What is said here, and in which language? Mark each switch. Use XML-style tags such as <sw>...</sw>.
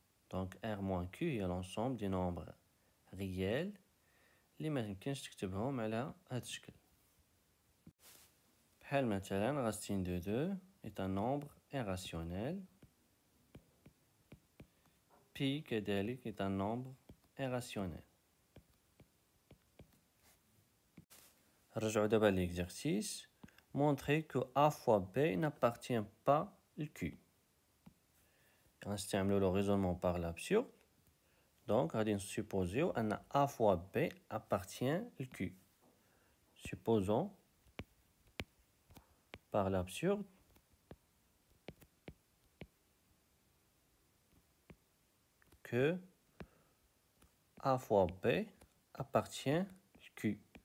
<fr>Donc R moins Q est l'ensemble des nombres réels</fr> <ar>اللي ما يمكنش تكتبهم على هاد الشكل. بحال مثلا</ar> <fr>racine de 2 est un nombre irrationnel. Pi كذلك est un nombre irrationnel.</fr> <ar>نرجعو دابا l'exercice.</ar> <fr>Montrer que A fois B n'appartient pas au Q.</fr> <ar>غنستعملو</ar> <fr>le raisonnement par l'absurde. Donc</fr> <ar>غادي نسوبوزيو أن</ar> <fr>A fois B appartient au Q. Supposons par l'absurde que A fois B appartient au Q.</fr>